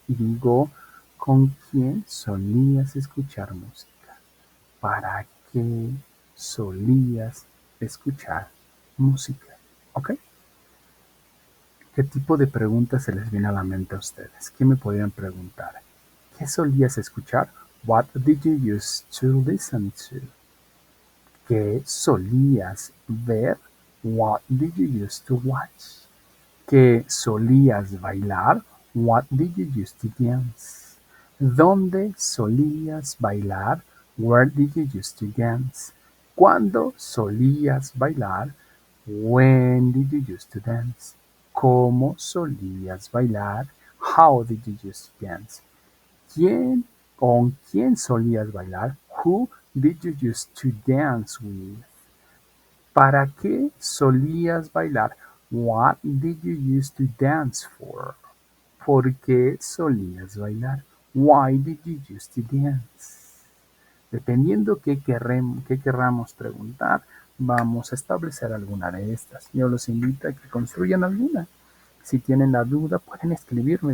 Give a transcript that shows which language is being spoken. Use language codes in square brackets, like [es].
[es] Y digo, ¿con quién solías escuchar música? ¿Para qué solías escuchar música? ¿Ok? ¿Qué tipo de preguntas se les viene a la mente a ustedes? ¿Qué me podrían preguntar? ¿Qué solías escuchar? [en] What did you used to listen to? [es] ¿Qué solías ver? [en] What did you used to watch? [es] ¿Qué solías bailar? [en] What did you used to dance? [es] ¿Dónde solías bailar? [en] Where did you used to dance? [es] ¿Cuándo solías bailar? [en] When did you used to dance? [es] ¿Cómo solías bailar? [en] How did you used to dance? [es] ¿Quién con quién solías bailar? [en] Who did you used to dance with? [es] ¿Para qué solías bailar? [en] What did you used to dance for? [es] ¿Por qué solías bailar? [en] Why did you used to dance? [es] Dependiendo qué querramos preguntar, vamos a establecer alguna de estas. Yo los invito a que construyan alguna. Si tienen la duda, pueden escribirme.